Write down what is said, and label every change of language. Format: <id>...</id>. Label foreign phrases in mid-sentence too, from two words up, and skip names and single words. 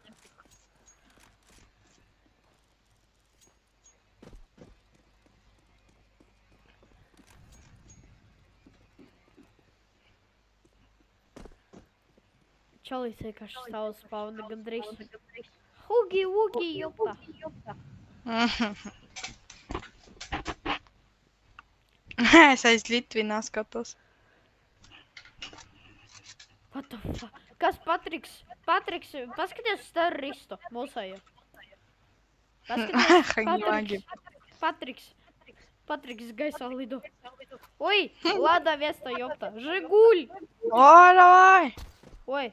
<lv>Čalīts vienkārši stāv spawna gandrīz. Hugi, jopta. Es aiz Litvinā skatos.</lv> <en>What the fuck?</en> <lv>Kas Patriks, paskaties uz terroristu mūsējo. Patriks gaisā lido. Oi, Lada Vesta, jopta. Žiguli.</lv> <ru>O, davai! Oi.</ru>